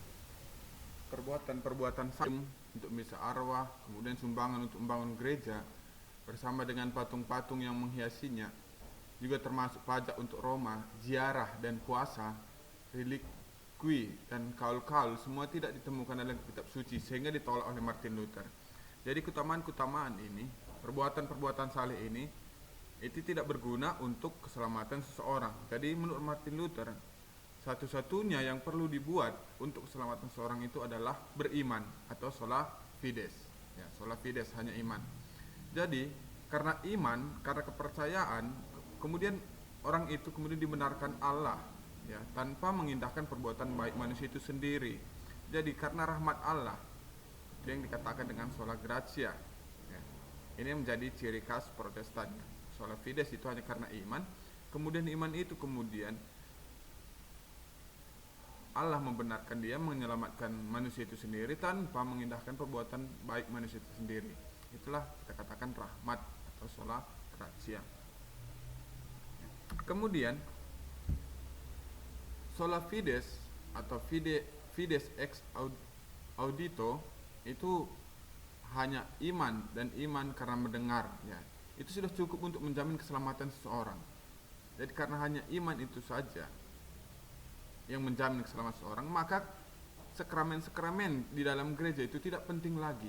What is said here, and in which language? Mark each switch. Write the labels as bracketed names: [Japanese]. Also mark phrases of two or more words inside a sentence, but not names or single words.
[Indonesian] Perbuatan-perbuatan saleh untuk misa arwah, kemudian sumbangan untuk membangun gereja bersama dengan patung-patung yang menghiasinya, juga termasuk pajak untuk Roma, ziarah dan puasa, relikwi dan kaul-kaul semua tidak ditemukan dalam kitab suci sehingga ditolak oleh Martin Luther. Jadi keutamaan-keutamaan ini, perbuatan-perbuatan saleh ini itu tidak berguna untuk keselamatan seseorang. Jadi menurut Martin Luther, satu-satunya yang perlu dibuat untuk keselamatan seseorang itu adalah beriman atau [Latin] sola fides. [Indonesian] Ya, [Latin] sola fides [Indonesian] hanya iman. Jadi karena iman, karena kepercayaan, kemudian orang itu kemudian dibenarkan Allah, ya, tanpa mengindahkan perbuatan baik manusia itu sendiri. Jadi karena rahmat Allah, itu yang dikatakan dengan [Latin] sola gratia, [Indonesian] ya. Ini yang menjadi ciri khas Protestan. [Latin] Sola fides [Indonesian] itu hanya karena iman, kemudian iman itu kemudian Allah membenarkan dia, menyelamatkan manusia itu sendiri tanpa mengindahkan perbuatan baik manusia itu sendiri. Itulah kita katakan rahmat atau [Latin] sola gratia. [Indonesian] Kemudian [Latin] sola fides [Indonesian] atau [Latin] fides ex audito [Indonesian] itu hanya iman, dan iman karena mendengar, ya. Itu sudah cukup untuk menjamin keselamatan seseorang. Jadi karena hanya iman itu saja yang menjamin keselamatan seseorang, maka sakramen-sakramen di dalam gereja itu tidak penting lagi.